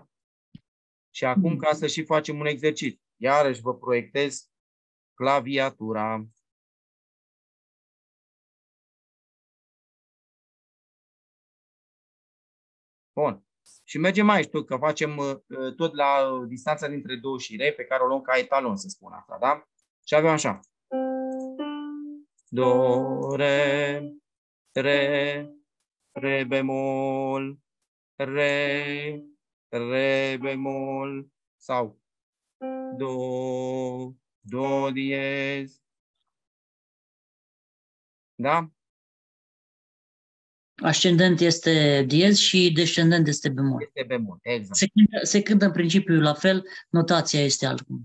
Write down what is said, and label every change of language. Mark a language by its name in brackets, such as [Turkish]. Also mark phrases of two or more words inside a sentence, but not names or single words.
[Romanian] Și acum, ca să și facem un exercițiu, iarăși vă proiectez claviatura. Bun. Și mergem aici, că facem tot la distanța dintre do și re, pe care o luăm ca etalon, să spun asta, da? Și avem așa. Do, re, re bemol, re bemol, sau do diez. Da? Ascendent este diez și descendent este bemol. Este bemol, exact. Se cântă în principiu la fel, notația este altcum.